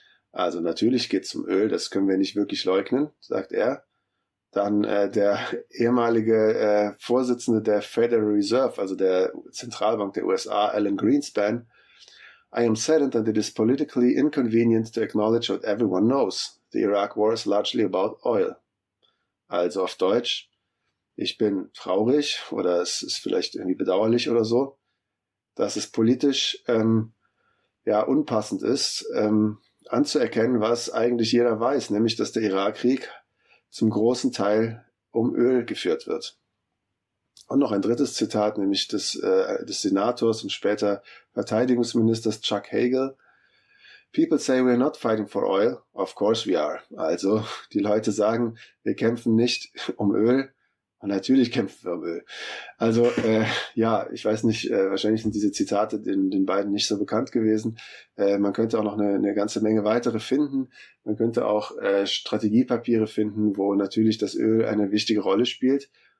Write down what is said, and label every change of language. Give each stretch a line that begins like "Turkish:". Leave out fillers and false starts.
German: Also natürlich geht es um Öl, das können wir nicht wirklich leugnen, sagt er. Dann der ehemalige Vorsitzende der Federal Reserve, also der Zentralbank der USA, Alan Greenspan.
English: I am saddened that it is politically inconvenient to acknowledge what everyone knows. The Iraq War is largely about oil.
German: Also auf Deutsch, ich bin traurig oder es ist vielleicht irgendwie bedauerlich oder so, dass es politisch unpassend ist, anzuerkennen, was eigentlich jeder weiß, nämlich dass der Irakkrieg zum großen Teil um Öl geführt wird. Und noch ein drittes Zitat, nämlich des Senators und später Verteidigungsministers Chuck Hagel.
English: People say we are not fighting for oil. Of course we are.
German: Also, die Leute sagen, wir kämpfen nicht um Öl. Und natürlich kämpfen wir um Öl. Also, ja, ich weiß nicht, wahrscheinlich sind diese Zitate den beiden nicht so bekannt gewesen. Man könnte auch noch eine ganze Menge weitere finden. Man könnte auch Strategiepapiere finden, wo natürlich das Öl eine wichtige Rolle spielt.